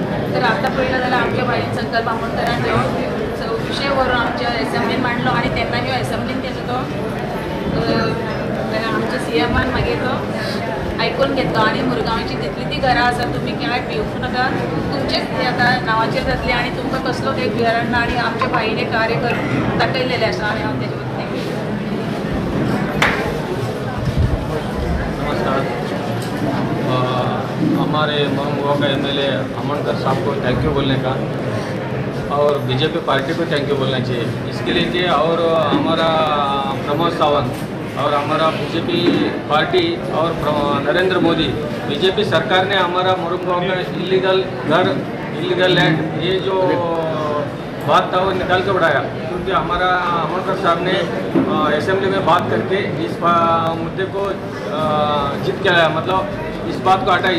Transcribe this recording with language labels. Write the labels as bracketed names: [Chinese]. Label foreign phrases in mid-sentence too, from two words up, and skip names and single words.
[Konkani] तर आतां पळयलें जाल्यार आमच्या भाईन संकल्प आमोणकरान ह्यो विशय व्हरून आमच्या एसेंब्लीन मांडलो, आनी तेन्ना ह्यो एसेंब्लीन तेजो तो आमच्या CMान मागीर तो आयकून घेतलो आणि मुरगांवची जितली ती घरां आसा तुमी काय भिवूंक नाका तुमचेच आतां नांवाचेर जातली आणि तुमकां कसलो एक भिरांत ना आणि आमच्या बाईने कार्य करून दाखयलेले आसा आणि हांव तेजे वतीन [Hindi] नमस्कार। हमारे ममगुआ का एमएलए अमनकर साहब को [English] thank you [Hindi] बोलने का और बीजेपी पार्टी को [English] thank you [Hindi] बोलना चाहिए इसके लिए कि और हमारा प्रमोद सावंत और हमारा बीजेपी पार्टी और नरेंद्र मोदी बीजेपी सरकार ने हमारा मुरुंगांव का इलीगल घर [English] illegal land [Hindi] ये जो बात था वो निकाल के बढ़ाया क्योंकि हमारा अमनकर साहब ने असेंबली में बात करके इस मुद्दे को जीत के आया मतलब इस बात को हटाई।